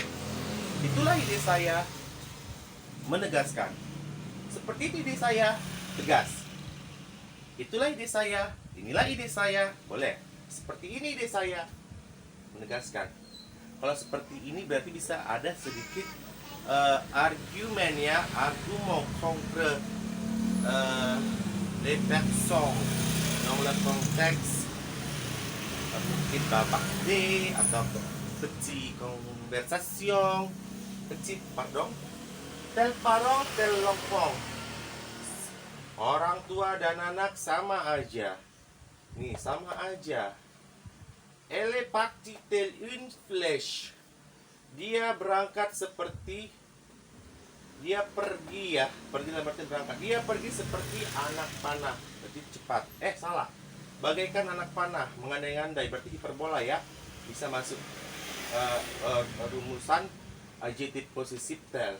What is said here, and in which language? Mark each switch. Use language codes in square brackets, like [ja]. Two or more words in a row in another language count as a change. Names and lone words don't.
[id] Itulah ide saya. Menegaskan. Seperti itu ide saya. Tegas. Itulah ide saya. Inilah ide saya. Boleh. Seperti ini ide saya. Menegaskan. Kalau seperti ini berarti bisa ada sedikit argumen ya. [fr] Argument contre les personnes dans le contexte [id] mungkin bapak D atau [fr] petit conversation tel parent tel l'enfant. [id] Orang tua dan anak sama aja. Nih sama aja. [fr] Elle est partie telle une flèche. [id] Dia berangkat seperti pergi dalam arti berangkat. Dia pergi seperti anak panah, berarti cepat. Salah. Bagaikan anak panah, mengandai-andai, berarti hiperbola ya. Bisa masuk rumusan adjektif posesif tel.